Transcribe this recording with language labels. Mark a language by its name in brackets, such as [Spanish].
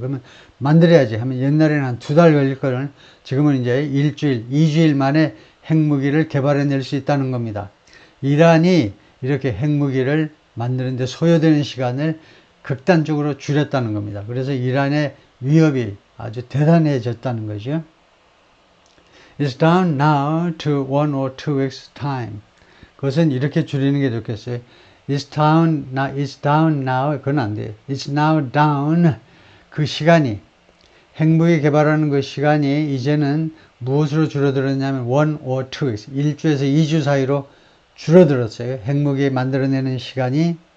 [Korean] 그러면 만들어야지 하면 옛날에는 한 2달 걸릴 거를 지금은 이제 1주일, 2주일 만에 핵무기를 개발해낼 수 있다는 겁니다. 이란이 이렇게 핵무기를 만드는데 소요되는 시간을 극단적으로 줄였다는 겁니다. 그래서 이란의 위협이 아주 대단해졌다는 거죠. [English] It's down now to 1 or 2 weeks time. [Korean] 그것은 이렇게 줄이는 게 좋겠어요. [English] It's down now. [Korean] 그건 안 돼요. [English] It's now down. [Korean] 그 시간이, 핵무기 개발하는 그 시간이 이제는 무엇으로 줄어들었냐면 [English] 1 or 2 weeks. [Korean] 1주에서 2주 사이로 줄어들었어요. 핵무기 만들어내는 시간이.